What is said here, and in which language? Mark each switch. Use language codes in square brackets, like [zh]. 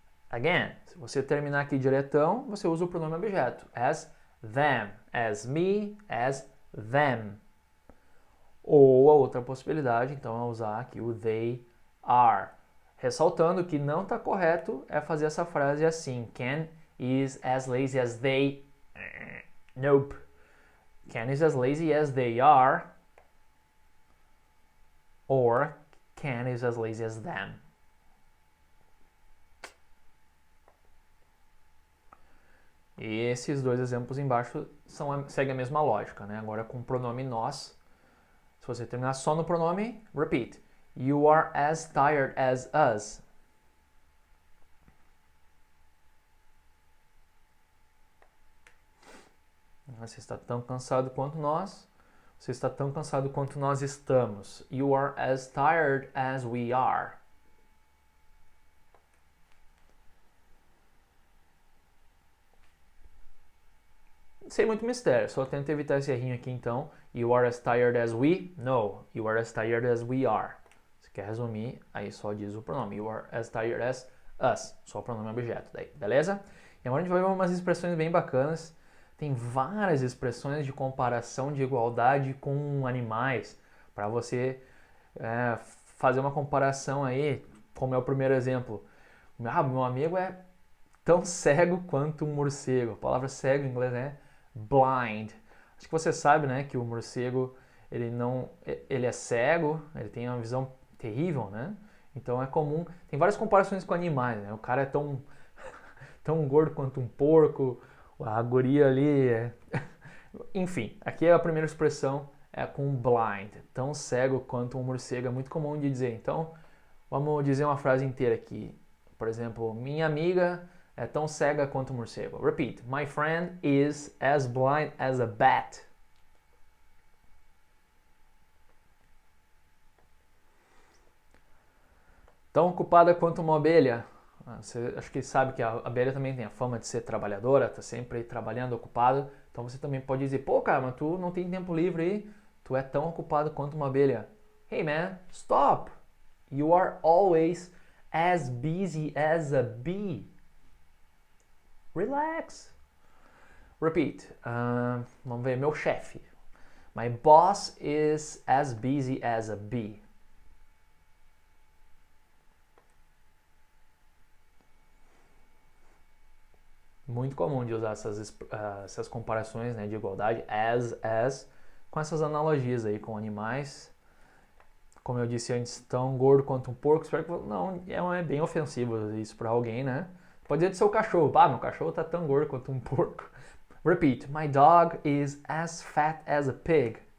[en] Again, [pt] se você terminar aqui diretão, você usa o pronome objeto. [en] As them, as me, as them. [pt] Ou a outra possibilidade, então, é usar aqui o they are. Ressaltando que não está correto é fazer essa frase assim. [en] Ken is as lazy as they... Nope. Ken is as lazy as they are. Or Ken is as lazy as them. [pt] E esses dois exemplos embaixo seguem a mesma lógica, né? Agora com o pronome nós. Se você terminar só no pronome, repeat. [en] You are as tired as us. [pt] Você está tão cansado quanto nós. Você está tão cansado quanto nós estamos. [en] You are as tired as we are. [pt] Sem muito mistério, só tenta evitar esse errinho aqui então. [en] You are as tired as we? No, you are as tired as we are. [pt] Se quer resumir, aí só diz o pronome. [en] You are as tired as us. [pt] Só o pronome objeto daí, beleza? E agora a gente vai ver umas expressões bem bacanas. Tem várias expressões de comparação de igualdade com animais. Para você fazer uma comparação aí, como é o primeiro exemplo. Meu amigo é tão cego quanto um morcego. A palavra cego em inglês é blind. Acho que você sabe, né, que o morcego ele é cego, ele tem uma visão terrível, né? Então é comum, tem várias comparações com animais, né? O cara é tão gordo quanto um porco, a guria ali Enfim, aqui a primeira expressão é com blind, tão cego quanto um morcego, é muito comum de dizer. Então, vamos dizer uma frase inteira aqui. Por exemplo, minha amiga é tão cega quanto um morcego. [en] Repeat, my friend is as blind as a bat. [pt] Tão ocupada quanto uma abelha. Você acho que sabe que a abelha também tem a fama de ser trabalhadora, tá sempre trabalhando, ocupada. Então você também pode dizer, pô cara, mas tu não tem tempo livre aí, tu é tão ocupado quanto uma abelha. [en] Hey man, stop! You are always as busy as a bee. Relax. Repeat. [pt] Vamos ver, meu chefe. [en] My boss is as busy as a bee. [pt] Muito comum de usar essas comparações, né, de igualdade, as, com essas analogias aí com animais. Como eu disse antes, tão gordo quanto um porco. Espero que não, é bem ofensivo isso para alguém, né? Pode dizer do seu cachorro, meu cachorro tá tão gordo quanto um porco. [en] Repeat, my dog is as fat as a pig.